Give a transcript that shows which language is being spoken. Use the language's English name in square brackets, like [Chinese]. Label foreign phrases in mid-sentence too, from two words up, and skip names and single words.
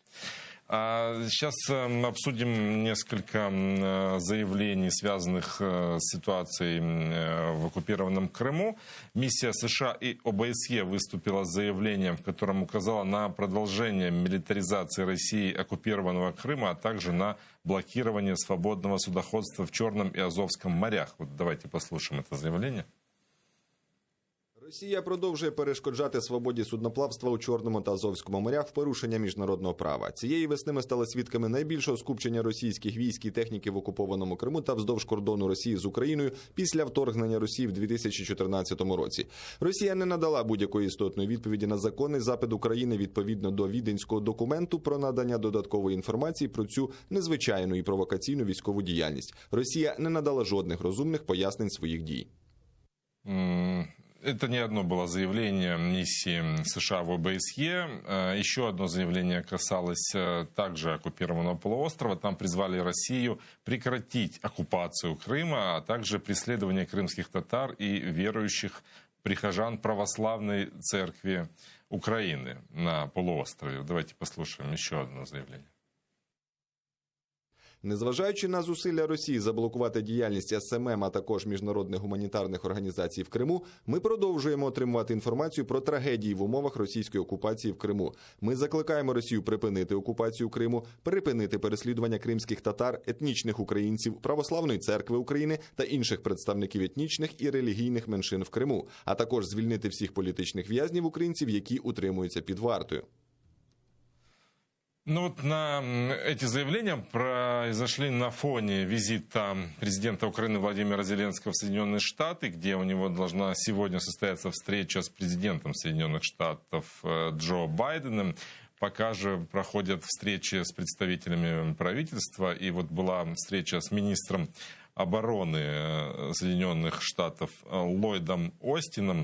[Russian] Сейчас обсудим несколько заявлений, связанных с ситуацией в оккупированном Крыму. Миссия США и ОБСЕ выступила с заявлением, в котором указала на продолжение милитаризации России оккупированного Крыма, а также на блокирование свободного судоходства в Черном и Азовском морях. Вот давайте послушаем это заявление. [Ukrainian] Росія продовжує перешкоджати свободі судноплавства у Чорному та Азовському морях в порушення міжнародного права. Цієї весни ми стали свідками найбільшого скупчення російських військ і техніки в окупованому Криму та вздовж кордону Росії з Україною після вторгнення Росії в 2014 році. Росія не надала будь-якої істотної відповіді на законний запит України відповідно до Віденського документу про надання додаткової інформації про цю незвичайну і провокаційну військову діяльність. Росія не надала жодних розумних пояснень своїх дій. [Russian] Это не одно было заявление миссии США в ОБСЕ. Еще одно заявление касалось также оккупированного полуострова. Там призвали Россию прекратить оккупацию Крыма, а также преследование крымских татар и верующих прихожан православной церкви Украины на полуострове. Давайте послушаем еще одно заявление. [Ukrainian] Незважаючи на зусилля Росії заблокувати діяльність СММ, а також міжнародних гуманітарних організацій в Криму, ми продовжуємо отримувати інформацію про трагедії в умовах російської окупації в Криму. Ми закликаємо Росію припинити окупацію Криму, припинити переслідування кримських татар, етнічних українців, Православної церкви України та інших представників етнічних і релігійних меншин в Криму, а також звільнити всіх політичних в'язнів українців, які утримуються під вартою. [Russian] Ну вот эти заявления произошли на фоне визита президента Украины Владимира Зеленского в Соединенные Штаты, где у него должна сегодня состояться встреча с президентом Соединенных Штатов Джо Байденом. Пока же проходят встречи с представителями правительства, и вот была встреча с министром обороны Соединенных Штатов Ллойдом Остином.